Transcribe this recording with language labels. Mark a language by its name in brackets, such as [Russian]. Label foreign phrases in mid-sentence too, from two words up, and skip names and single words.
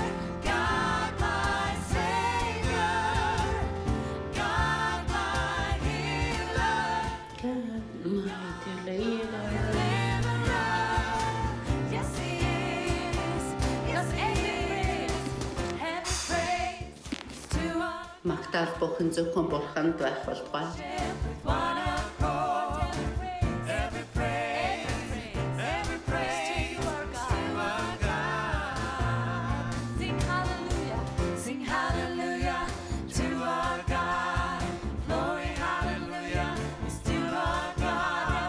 [English] God, my Savior. God, my healer. Yes, He is. Yes, every praise to our [Mongolian] Магтаал бүхэн зөвхөн бурханд байх болтугай. [English] one accord. Every praise to our God. Sing hallelujah to our God. Glory, hallelujah is to our God.